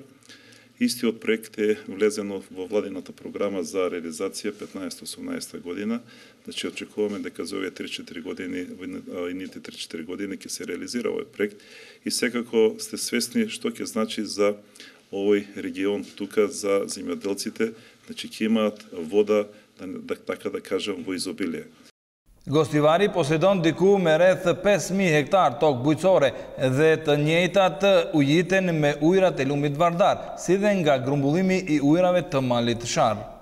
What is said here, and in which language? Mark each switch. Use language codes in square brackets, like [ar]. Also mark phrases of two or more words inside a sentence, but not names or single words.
[mk] Истиот проект е влезено во владината програма за реализација 15-18 година, значи очекуваме дека за овие 3-4 години, ините 3-4 години ќе се реализира овој проект и секако сте свесни што ќе значи за овој регион тука за земјоделците, значи ќе имаат вода, така да кажам, во изобилие. [sq] Gostivari posedon diku me rreth 5000 hektar tokë bujqësore dhe të njëjtat ujiten me ujrat e lumit Vardar, si dhe nga grumbullimi i ujrave të Malit Sharr.